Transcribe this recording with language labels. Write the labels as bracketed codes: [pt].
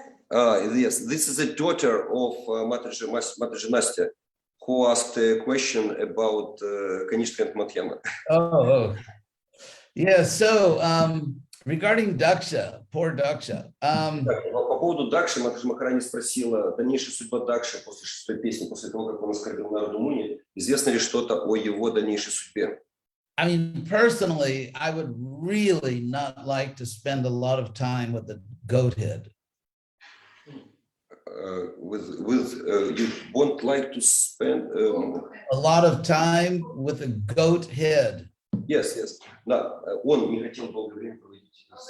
[en] Yes, this is a daughter of Mataji Nastya, who asked a question about Kanishka and Madhyama. Oh. Yeah, so regarding Daksha, poor Daksha. [ru] По поводу Дакши, Матаджи Махарани спросила, дальнейшая судьба Дакши после шестой песни, после того, как он оскорбил народу Муни, известно ли что-то о его дальнейшей судьбе? [en] I mean, personally, I would really not like to spend a lot of time with the goat head. You won't like to spend a lot of time with a goat head. Yes. [ru] Да, он не хотел долгое время проводить.